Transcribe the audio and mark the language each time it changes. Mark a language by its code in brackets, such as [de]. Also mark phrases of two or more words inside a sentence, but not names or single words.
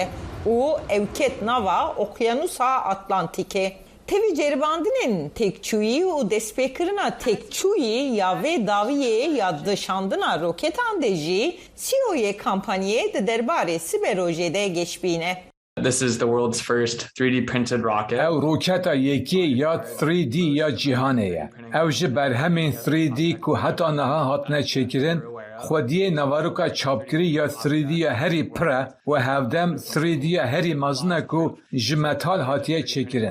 [ku] û ewket nava Okyanusa Atlantikê. Tevî ceribandinên têkçûyî û destpêkirina têkçûyî ya vê daviyê ya dişandina roketan de jî CEOyê kampanyayê di derbarê siberojê de geçbîne. [en] This is the world's first 3D printed rocket. [ku] Ew roketa yekê ya 3D ya cîhanê ye. Ew ji berhemên 3D ku heta niha hatine çêkirin, xwediyê nevaroka çapkirî ya 3D ya herî pir e û hevdem 3D ya herî mezin e ku ji metal hatiye çêkirin.